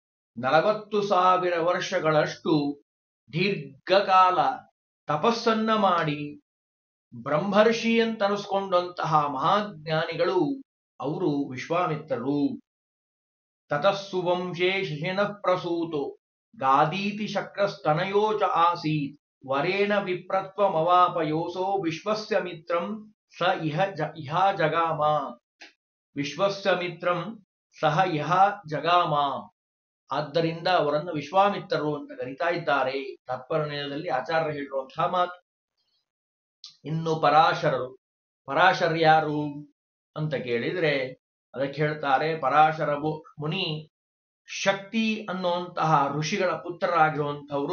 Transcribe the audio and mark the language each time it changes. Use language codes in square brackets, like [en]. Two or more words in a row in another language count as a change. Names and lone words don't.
[kn] 40,000 ವರ್ಷಗಳಷ್ಟು ದೀರ್ಘಕಾಲ ತಪಸ್ಸನ್ನ ಮಾಡಿ ಬ್ರಹ್ಮರ್ಷಿ ಅಂತ ಅನಿಸ್ಕೊಂಡಂತಹ ಮಹಾಜ್ಞಾನಿಗಳು ಅವರು ವಿಶ್ವಾಮಿತ್ರರು. [sa] ತತಸ್ಸು ವಂಶೇ ಶಿಶಿನಃ ಪ್ರಸೂತೋ ಗಾದೀತಿ ಶಕ್ರಸ್ತನಯೋ ಚ ಆಸೀತ್ ವರೇಣ ವಿಪ್ರತ್ವಮವಾಪಯೋಸೋ ವಿಶ್ವಸ್ಯ ಮಿತ್ರಂ ಸ ಇಹ ಜಗಾಮ. ವಿಶ್ವಸ್ಯ ಮಿತ್ರಂ ಸಹ ಇಹ ಜಗಾಮ. [kn] ಆದ್ದರಿಂದ ಅವರನ್ನು ವಿಶ್ವಾಮಿತ್ರರು ಅಂತ ಕರೀತಾ ಇದ್ದಾರೆ. ತಾತ್ಪರ್ಯದಲ್ಲಿ ಆಚಾರ್ಯ ಹೇಳಿರುವಂತಹ ಮಾತು. ಇನ್ನು ಪರಾಶರರು. ಪರಾಶರ ಯಾರು ಅಂತ ಕೇಳಿದ್ರೆ ಅದಕ್ಕೆ ಹೇಳ್ತಾರೆ, ಪರಾಶರ ಮುನಿ ಶಕ್ತಿ ಅನ್ನುವಂತಹ ಋಷಿಗಳ ಪುತ್ರರಾಗಿರುವಂಥವ್ರು.